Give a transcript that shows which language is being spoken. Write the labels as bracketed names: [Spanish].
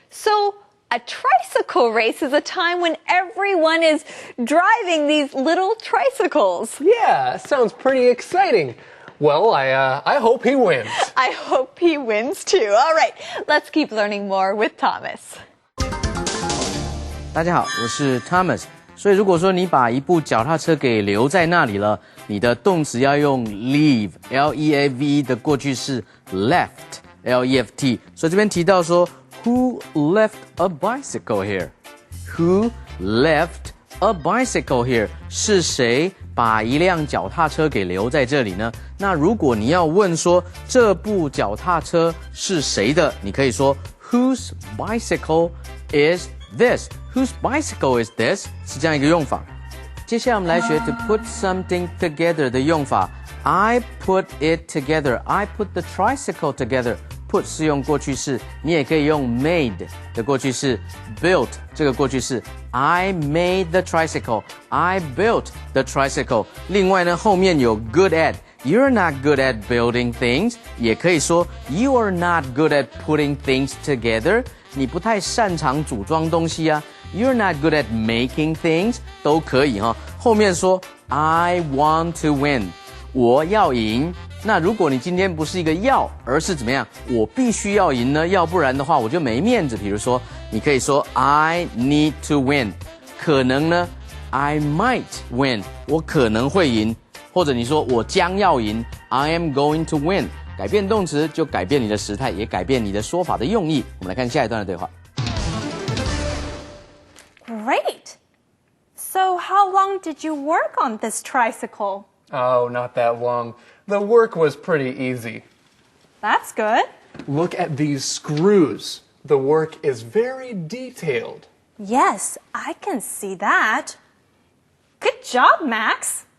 [English] So a tricycle race is a time when everyone is driving these little tricycles. Yeah, sounds pretty exciting. Well, I hope he wins. I hope he wins too. All right, let's keep learning more with Thomas. [Chinese] 大家好，我是 Thomas。所以如果说你把一部脚踏车给留在那里了，你的动词要用 leave L-E-A-V-E 的过去式 left L-E-F-T。所以这边提到说 [English] Who left a bicycle here? Who left a bicycle here? [Chinese] 是谁把一辆脚踏车给留在这里呢？那如果你要问说这部脚踏车是谁的，你可以说 [English] Whose bicycle is this? Whose bicycle is this? [Chinese] 是这样一个用法。接下来我们来学 [English] to put something together [Chinese] 的用法。 [English] I put it together. I put the tricycle together. [Chinese] Put 是用过去式，你也可以用 made 的过去式 built 这个过去式。 [English] I made the tricycle. I built the tricycle. [Chinese] 另外呢，后面有 good at. [English] You're not good at building things. [Chinese] 也可以说 [English] You are not good at putting things together. [Chinese] 你不太擅长组装东西啊。 [English] You're not good at making things. [Chinese] 都可以哈。后面说 [English] I want to win. [Chinese] 我要赢。那如果你今天不是一个要，而是怎么样？我必须要赢呢？要不然的话我就没面子。比如说，你可以说 [English] I need to win。 [Chinese] 可能呢 [English] I might win。 [Chinese] 我可能会赢。或者你说我将要赢 [English] I am going to win。 [Chinese] 改变动词就改变你的时态，也改变你的说法的用意。我们来看下一段的对话。 [English] Great. So how long did you work on this tricycle? Oh, not that long. The work was pretty easy. That's good. Look at these screws. The work is very detailed. Yes, I can see that. Good job, Max.